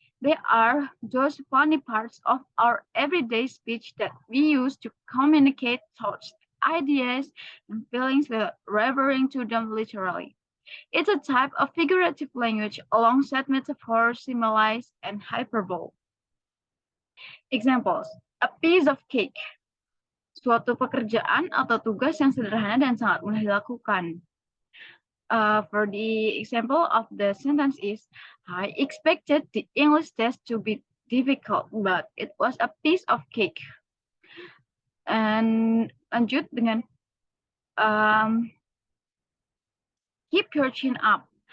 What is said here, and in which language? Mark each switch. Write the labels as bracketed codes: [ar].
[en] They are those funny parts of our everyday speech that we use to communicate thoughts, ideas, and feelings without referring to them literally. It's a type of figurative language alongside metaphors, similes, and hyperbole. Examples: a piece of cake, [id] suatu pekerjaan atau tugas yang sederhana dan sangat mudah dilakukan. [en] For the example of the sentence is, I expected the English test to be difficult, but it was a piece of cake. And [id] lanjut dengan [en] keep your chin up.